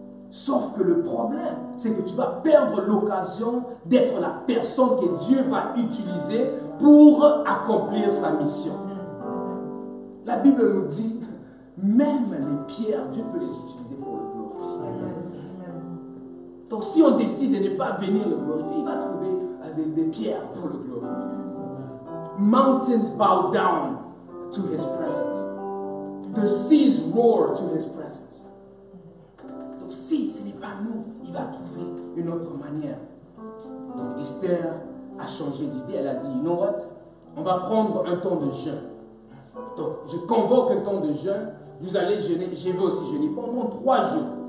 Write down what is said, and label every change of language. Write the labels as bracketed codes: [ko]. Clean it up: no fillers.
[fr] Sauf que le problème, c'est que tu vas perdre l'occasion d'être la personne que Dieu va utiliser pour accomplir sa mission. La Bible nous dit, même les pierres, Dieu peut les utiliser pour le glorifier. Donc si on décide de ne pas venir le glorifier, il va trouver des pierres pour le glorifier. [en] Mountains bow down to his presence. The seas roar to his presence. [fr] Donc si ce n'est pas nous, il va trouver une autre manière. Donc Esther a changé d'idée. Elle a dit, [en] you know what? [fr] On va prendre un temps de jeûne. Donc je convoque un temps de jeûne. Vous allez jeûner. Je vais aussi jeûner pendant 3 jours.